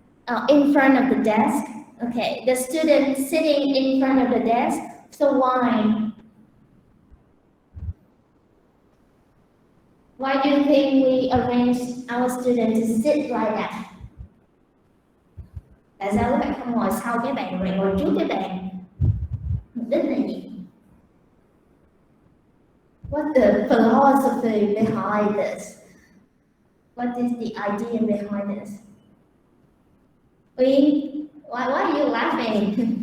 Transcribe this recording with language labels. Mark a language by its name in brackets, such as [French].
[English] Oh, in front of the desk. Okay, the student sitting in front of the desk. So why? Why do you think we arrange our students to sit like that? [Vietnamese] Tại sao các bạn không ngồi sau cái bàn rồi ngồi trước cái bàn? Mục đích là gì? [English] What's the philosophy behind this? What is the idea behind this? Uyên, why are you laughing?